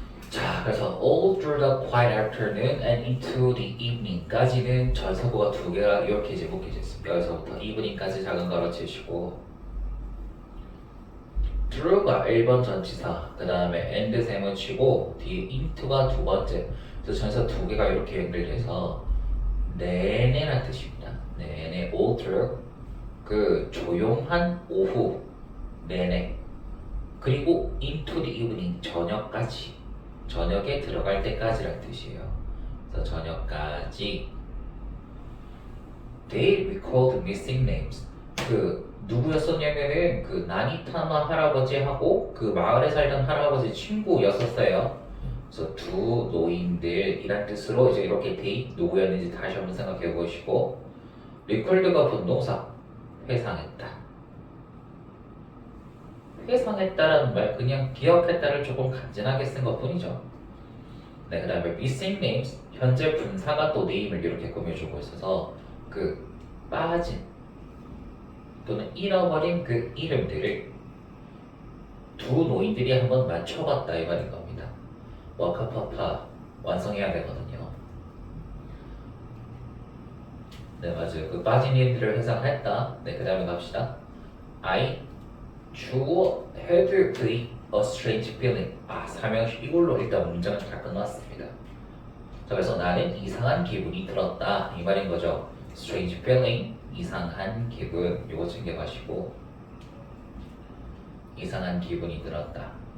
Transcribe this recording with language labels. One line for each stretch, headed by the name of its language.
Korean: 자, 그래서
English: all through the quiet afternoon and into the evening까지는
Korean: 전사구가 2개가 이렇게 제목이 됐습니다. 여기서부터 evening까지 작은 가로 치시고 through가 1번 전치사, 그 다음에 and 세모 치고 뒤에 into가 두 번째. 그래서 전사 2개가 이렇게 연결돼서 내내란 뜻입니다. 내내
English: all through
Korean: 그 조용한 오후 내내 그리고
English: into the evening
Korean: 저녁까지 저녁에 들어갈 때까지란 뜻이에요. 그래서 저녁까지
English: They recalled missing names.
Korean: 그 누구였었냐면은 그 나니타마 할아버지하고 그 마을에 살던 할아버지 친구였었어요. 그래서 두 노인들이란 뜻으로 이제 이렇게 they 누구였는지 다시 한번 생각해 보시고 recalled가 분동사 회상했다. 회상했다라는 말 그냥 기억했다를 조금 간단하게 쓴 것뿐이죠. 네, 그 다음에 missing names 현재 분사가 또 name을 이렇게 꾸며주고 있어서 그 빠진 또는 잃어버린 그 이름들을 두 노인들이 한번 맞춰봤다 이 말인 겁니다. 와카파파 완성해야 되거든요. 네 맞아요. 그 빠진 이름들을 회상했다. 네 그 다음에 갑시다.
English: I 주어 had the a strange feeling.
Korean: 삼형식 이걸로 일단 문장은 다 끝났습니다. 자 그래서 나는 이상한 기분이 들었다 이 말인 거죠. strange feeling 이상한 기분 이거 챙겨가시고 이상한 기분이 들었다.